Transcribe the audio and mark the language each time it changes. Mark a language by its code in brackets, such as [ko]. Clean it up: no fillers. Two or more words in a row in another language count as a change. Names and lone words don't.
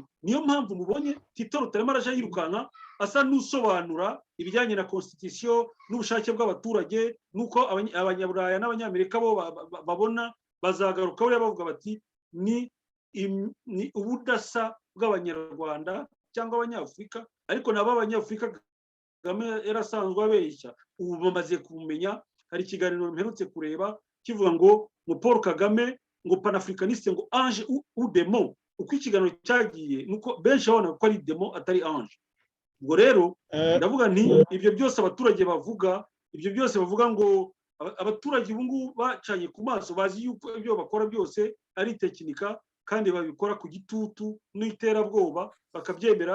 [rw] Niyo mpamvu mubonye Tito Rutaremara aje yirukanka asa n'usobanura ibijyanye na constitution n'ubushake bw'abaturage, nuko abanyaburaya n'abanyamerika bo babona, bazagaruka buriya bavuga bati ni ubudasa bw'abanyarwanda cyangwa abanyafurika. Ariko nabo abanyafurika Kagame yarasanzwe abeshya, ubu bamaze kumenya. Hari ikiganiro mperutse kureba kivuga ngo Paul Kagame ngo panafricaniste ngo [fr] ange ou démon. [rw] Uko ikiganiro cyagiye nuko benshi babona ko ari démon atari ange. Ubwo rero ndavuga nti ibyo byose abaturage bavuga, ibyo byose bavuga ngo abaturage ubu ngubu bacanye ku maso, bazi yuko ibyo bakora byose ari tekinika kandi babikora ku gitutu n'iterabwoba bakabyemera.